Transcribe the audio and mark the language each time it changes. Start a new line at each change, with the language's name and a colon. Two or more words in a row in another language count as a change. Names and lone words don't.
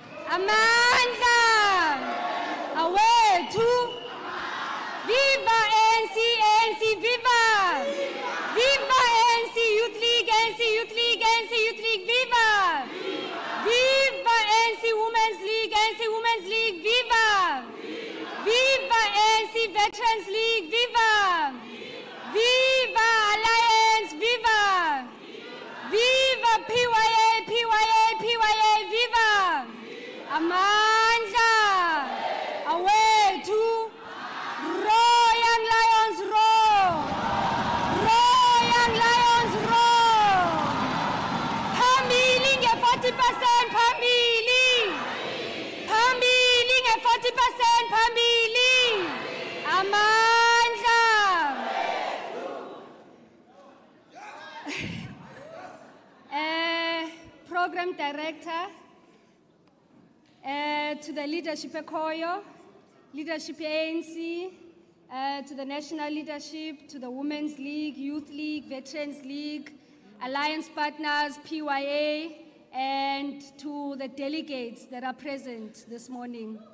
Zulu: Amandla! Awethu!
English: Viva ANC, ANC, viva! Viva ANC Youth League, ANC Youth League, ANC Youth League, viva! Viva ANC Women's League, ANC Women's League, viva! Viva ANC Veterans League, viva! Viva Alliance, viva! Viva PYA, PYA, PYA, viva! Amandla! Awethu! Roar, young lions, roar! Roar, young lions, roar!
Zulu: Phambili nge-40%, phambili! Phambili nge-40%, phambili! Amandla!
English: Program Director, to the leadership Ekoyo, leadership ANC, to the national leadership, to the Women's League, Youth League, Veterans League, Alliance partners, PYA, and to the delegates that are present this morning.